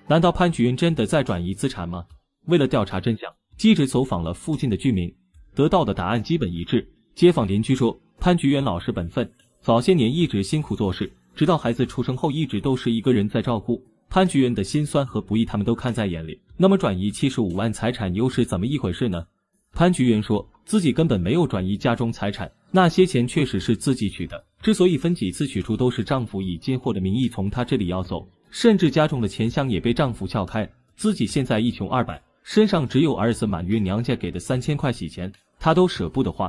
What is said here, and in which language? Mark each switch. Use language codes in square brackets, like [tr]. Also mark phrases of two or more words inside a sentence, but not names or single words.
[zh] 難道潘菊元真的在轉移資產嗎？為了調查真相，記者走訪了附近的居民，得到的答案基本一致。街坊鄰居說，潘菊元老實本分，早些年一直辛苦做事，直到孩子出生後一直都是一個人在照顧。潘菊元的辛酸和不易他們都看在眼裡，那麼轉移75萬財產又是怎麼一回事呢？潘菊元說自己根本沒有轉移家中財產，那些錢確實是自己取的，之所以分幾次取出都是丈夫以進貨的名義從她這裡要走， 甚至家中的錢箱也被丈夫撬開。自己現在一窮二白，身上只有兒子滿月娘家給的3000塊洗錢，她都捨不得花。